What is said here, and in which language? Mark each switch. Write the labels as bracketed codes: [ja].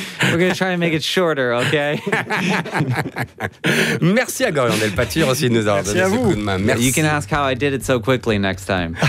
[en] We're going to try and make it shorter, okay? [fr] Merci à Gorion Delpatir aussi de nous avoir donné ce coup de main. Merci. [en] You can ask how I did it so quickly next time.